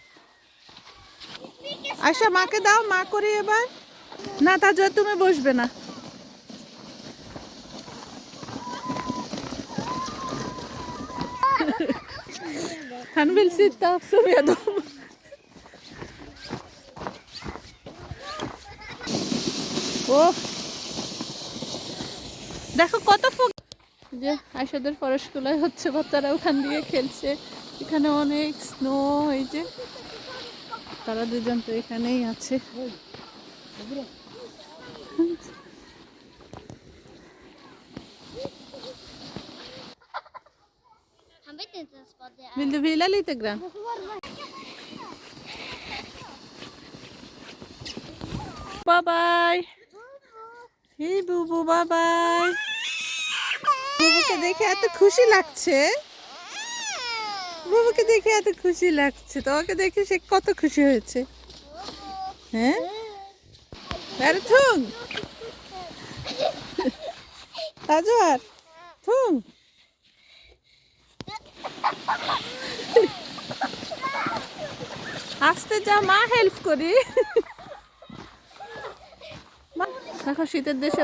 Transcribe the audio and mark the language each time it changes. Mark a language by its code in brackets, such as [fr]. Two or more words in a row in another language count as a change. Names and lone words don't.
[bn] আয়শা মাকে দাও মা করি এবার না তাজো তুমি বসবে না [sv] Han vill sitta så med dem. [bn] দেখো কত ফুল যে আয়শাদের ফরেস্টগুলোয় হচ্ছে বাচ্চারা ওখান দিয়ে খেলছে এখানে অনেক স্নো এই যে তারা দুজন তো এখানেই আছে [sv] Han vet inte ens vad det är. Vill du vila lite grann? [en] Bye bye. [bn] Hej বুবু [en] bye bye [bn] বুবুকে দেখে এত খুশি লাগছে তোমাকে দেখে সে কত খুশি হয়েছে হ্যাঁ থুং তাজওয়ার থুং আসতে যা মা হেল্প করি দেখো শীতের দেশে